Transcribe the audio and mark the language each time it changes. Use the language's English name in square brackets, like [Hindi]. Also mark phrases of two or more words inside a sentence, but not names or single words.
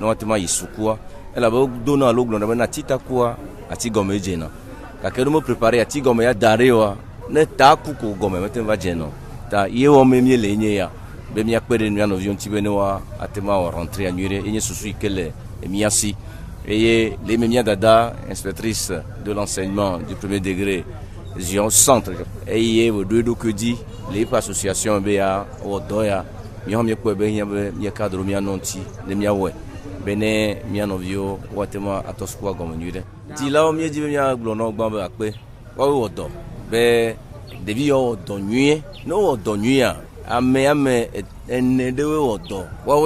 [Ewe] woate ma yi sukua elabe wodona alo gblɔna be na ati takua ati gɔme dzena gake ne me prepare ati gɔme ya da ɖe oa ne ta ku ko gɔme mete va dze nɔ ta ye wɔme mie le nye ya be mía kpe ɖe mía nɔviwo ŋuti be ne wa ate ma wɔ rentrée nyui ɖe enye susu yi ke le mía si eye le eme mía dada [French] inspectrice de l'enseignement du premier degré Zion centre [Ewe] eye woɖo eɖokui dzi le eƒe association be ya wɔ dɔ ya míawo míekpɔe be hiã be mía cadre mía nɔ ŋuti ne mía wɔe be ne mía nɔviwo woate ma atɔ sukua gɔme nyui ɖe. Dzilawo míedzi be mía gblɔ nɔ gbã be akpe woawoe wɔ dɔ be ɖevi yawo wɔ dɔ nyuie ne wowɔ dɔ nyuia ame ene ɖewoe wɔ dɔ woawoe